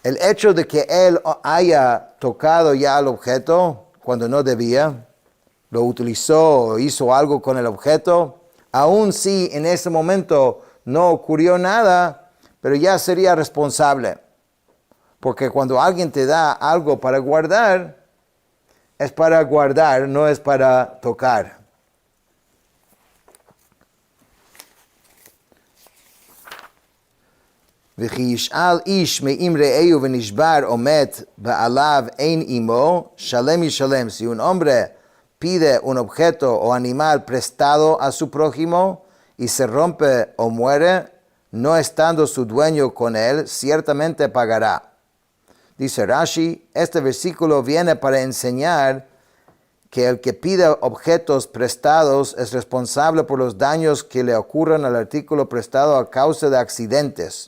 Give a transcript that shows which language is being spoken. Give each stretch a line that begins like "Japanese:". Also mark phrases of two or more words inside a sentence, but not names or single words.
Spanish: El hecho de que él haya tocado ya el objeto cuando no debía, lo utilizó o hizo algo con el objeto, aun si en ese momento no ocurrió nada, pero ya sería responsable. Porque cuando alguien te da algo para guardar, es para guardar, no es para tocar.
Hebrew: וכי ישאל איש מאם רעהו ונשבר עומד בעליו אין עמו, שלם ישלם.
Spanish: Si un hombre pide un objeto o animal prestado a su prójimo y se rompe o muere, no estando su dueño con él, ciertamente pagará. Dice Rashi, este versículo viene para enseñar que el que pide objetos prestados es responsable por los daños que le ocurran al artículo prestado a causa de accidentes.